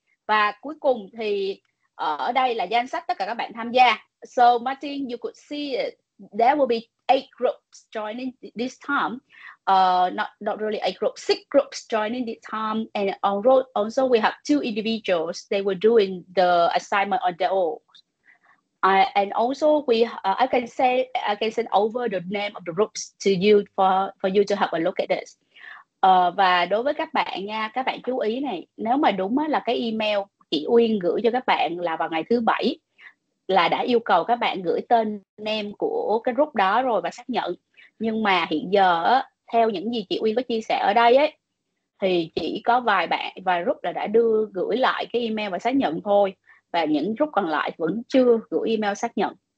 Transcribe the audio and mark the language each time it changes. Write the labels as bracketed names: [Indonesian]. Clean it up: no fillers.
[Vietnamese] Và cuối cùng thì ở đây là danh sách tất cả các bạn tham gia. [English] So Martyn, you could see it. There will be 8 groups joining this time. Not really 8 groups, 6 groups joining this time, and also we have 2 individuals. They were doing the assignment on their own. And also I can send over the name of the groups to you for you to have a look at this. [Vietnamese] Và đối với các bạn nha, các bạn chú ý này, nếu mà đúng là cái email chị Uyên gửi cho các bạn là vào ngày thứ Bảy, là đã yêu cầu các bạn gửi tên name của cái group đó rồi và xác nhận. Nhưng mà hiện giờ theo những gì chị Uyên có chia sẻ ở đây ấy, thì chỉ có vài group là đã gửi lại cái email và xác nhận thôi, và những group còn lại vẫn chưa gửi email xác nhận.